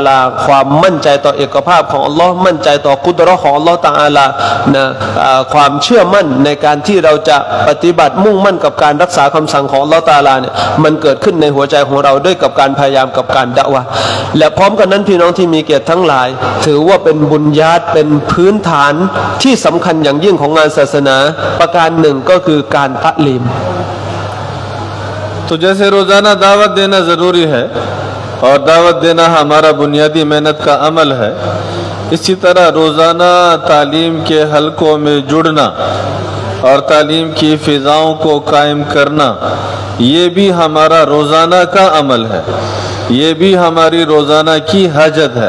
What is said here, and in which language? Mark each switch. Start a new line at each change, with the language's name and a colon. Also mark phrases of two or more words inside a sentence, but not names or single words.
Thai: ลาความมั่นใจต่อเอกภาพของอัลลอฮ์มั่นใจต่อกุดเราะห์ของอัลลอฮ์ตะอาลานะความเชื่อมั่นในการที่เราจะปฏิบัติมุ่งมั่นกับการรักษาคำสั่งของ
Arabic: الله تعالى
Thai: เนี่ยมันเกิดขึ้นในหัวใจของเราด้วยกับการพยายามกับการดะวะห์และพร้อมกันนั้นพี่น้องที่มีเกียรติทั้งหลายถือว่าเป็นบุญญาตเป็นพื้นฐานที่สำคัญอย่างยิ่งของงานศาสนาประการหนึ่งก็คือการตะลีม
Hindi: तो जैसे रोज़ाना दावत देना ज़रूरी है और दावत देना हमारा बुनियादी मेहनत का अमल है, इसी तरह रोज़ाना तालीम के हलकों में जुड़ना और तालीम की फ़िज़ाओं को कायम करना ये भी हमारा रोज़ाना का अमल है, ये भी हमारी रोज़ाना की हाजत है।